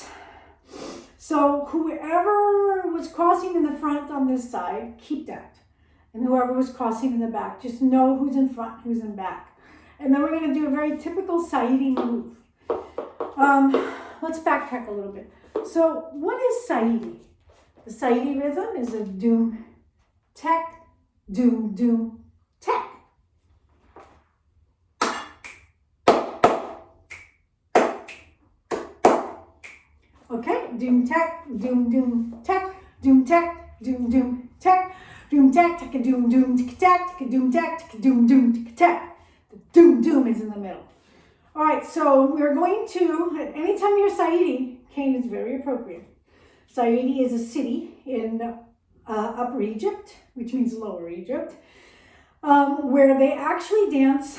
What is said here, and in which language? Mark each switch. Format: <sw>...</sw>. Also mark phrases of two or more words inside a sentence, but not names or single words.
<en>So whoever was crossing in the front on this side, keep that. And whoever was crossing in the back, just know who's in front, who's in back. And then we're going to do a very typical Saidi move. Let's backtrack a little bit. So what is Saidi? The Saidi rhythm is a doom, tek, doom, doom, tek. Okay, doom, tek, doom, doom, tek, doom, tek, doom, doom, tek, doom, tek, tek, doom, doom, tek, tek, doom, tek, tek, doom, doom, tek, tek. The doom, doom is in the middle. All right, so we're going to, anytime you're Saidi, cane is very appropriate. Saidi is a city in Upper Egypt, which means Lower Egypt, where they actually dance.</en>